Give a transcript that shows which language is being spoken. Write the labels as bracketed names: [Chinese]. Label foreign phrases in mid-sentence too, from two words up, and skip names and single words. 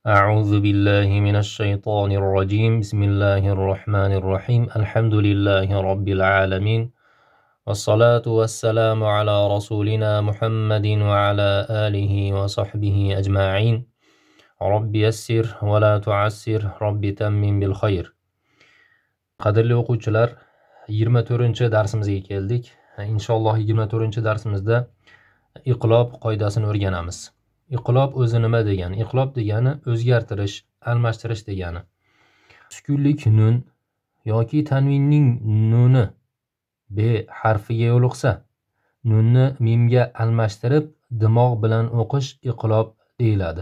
[Arabic] أعوذ بالله من الشيطان الرجيم بسم الله الرحمن الرحيم الحمد لله رب العالمين والصلاة والسلام على رسولنا محمد وعلى آله وصحبه أجمعين رب يسر ولا تعسر رب تمم بالخير. [Uzbek] Qadrli o'quvchilar, 24-darsimizga keldik. Inshaalloh 24-darsimizda iqlob qoidasini o'rganamiz. Iqlob o'zi nima degani? Iqlob degani o'zgartirish, almashtirish degani. Sukunlik nun yoki tanvinning nuni b harfiga yo'liqsa, nunni mimga almashtirib dimoq bilan o'qish iqlob deyiladi.